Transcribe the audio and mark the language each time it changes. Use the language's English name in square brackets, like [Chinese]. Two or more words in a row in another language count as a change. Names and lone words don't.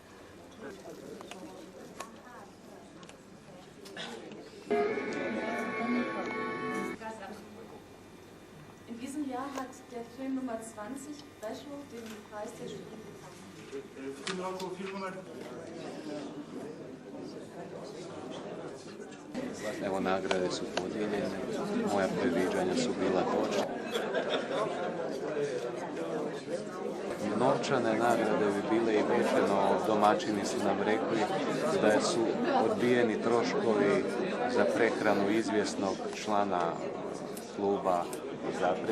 [German] In diesem Jahr hat der Film Nummer 20, Krešo, den Preis der Jury bekommen. [Croatian] Evo, nagrade su podijeljene, moja predviđanja su bila točna. Novčane nagrade bi bile i veće, no domaćini su nam rekli da su odbijeni troškovi za prehranu izvjesnog člana kluba Zaprešić.